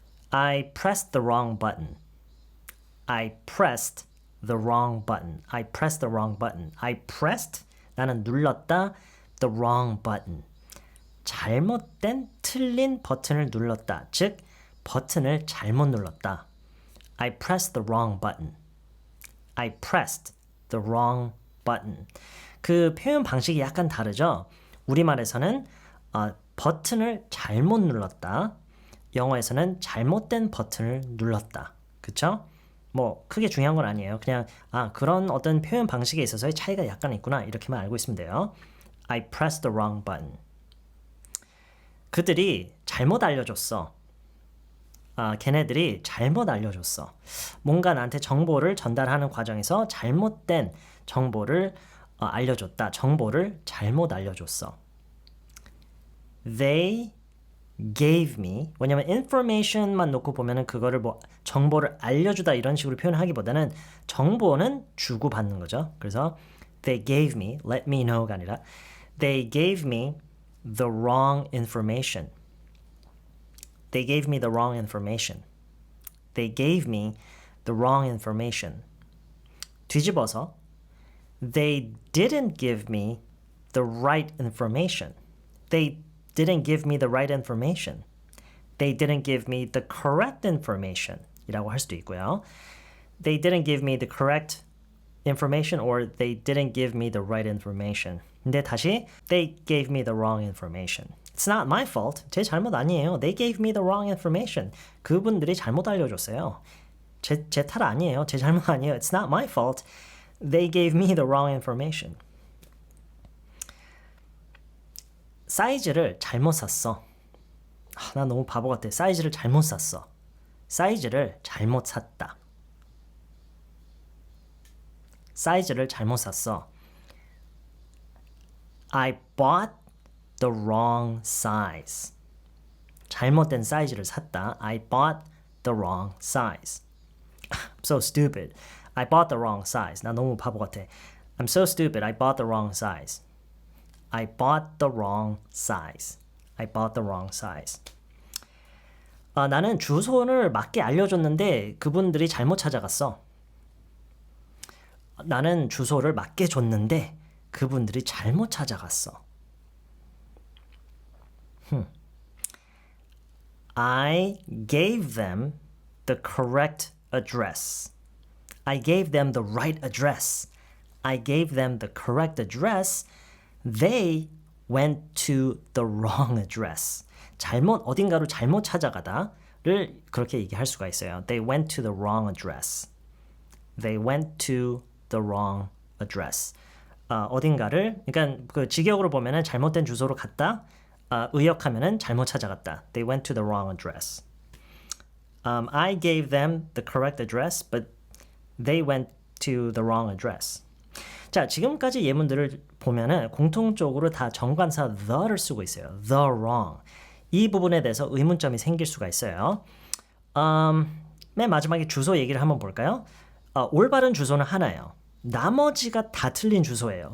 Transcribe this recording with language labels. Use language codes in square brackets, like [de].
[en] I pressed the wrong button. I pressed the wrong button. I pressed the wrong button. I pressed [ko] 나는 눌렀다 [en] the wrong button. [ko] 잘못된 틀린 버튼을 눌렀다. 즉 버튼을 잘못 눌렀다. [en] I pressed the wrong button. I pressed the wrong button. [ko] 그 표현 방식이 약간 다르죠? 우리말에서는 버튼을 잘못 눌렀다. 영어에서는 잘못된 버튼을 눌렀다. 그쵸? 뭐 크게 중요한 건 아니에요. 그냥 그런 어떤 표현 방식에 있어서의 차이가 약간 있구나 이렇게만 알고 있으면 돼요. [en] I pressed the wrong button. [ko] 그들이 잘못 알려줬어. 걔네들이 잘못 알려줬어. 뭔가 나한테 정보를 전달하는 과정에서 잘못된 정보를 알려줬다. 정보를 잘못 알려줬어. [en] They gave me. [ko] 왜냐면 information만 놓고 보면은 그거를 뭐 정보를 알려주다 이런 식으로 표현하기보다는 정보는 주고받는 거죠. 그래서 [en] they gave me, let me know가 아니라 they gave me the wrong information. They gave me the wrong information. They gave me the wrong information. [ko] 뒤집어서 [en] they didn't give me the right information. They didn't give me the right information. They didn't give me the correct information [ko] 이라고 할 수도 있고요. [en] They didn't give me the correct information or they didn't give me the right information. [ko] 근데 다시 [en] they gave me the wrong information. It's not my fault. [ko] 제 잘못 아니에요. [en] They gave me the wrong information. [ko] 그분들이 잘못 알려줬어요. 제 탈 아니에요. 제 잘못 아니에요. [en] It's not my fault. They gave me the wrong information. [ko] 사이즈를 잘못 샀어. 나 너무 바보 같아. 사이즈를 잘못 샀어. 사이즈를 잘못 샀다. 사이즈를 잘못 샀어. [en] I bought the wrong size. [ko] 잘못된 사이즈를 샀다. [en] I bought the wrong size. I'm so stupid. I bought the wrong size. [ko] 나 너무 바보 같아. [en] I'm so stupid. I bought the wrong size. I bought the wrong size. I bought the wrong size. [ko] 나는 주소를 맞게 알려줬는데 그분들이 잘못 찾아갔어. 나는 주소를 맞게 줬는데 그분들이 잘못 찾아갔어. [en] I gave them the correct address. I gave them the right address. I gave them the correct address. They went to the wrong address. [ko] 어딘가로 잘못 찾아가다를 그렇게 얘기할 수가 있어요. [en] They went to the wrong address. They went to the wrong address. [ko] 어딘가를, 그러니까 그 직역으로 보면은 잘못된 주소로 갔다. 의역하면은 잘못 찾아갔다. [en] They went to the wrong address. I gave them the correct address, but they went to the wrong address. [ko] 자, 지금까지 예문들을 보면은 공통적으로 다 정관사 the를 쓰고 있어요. [en] The wrong. [ko] 이 부분에 대해서 의문점이 생길 수가 있어요. 맨 마지막에 주소 얘기를 한번 볼까요? 올바른 주소는 하나예요. 나머지가 다 틀린 주소예요.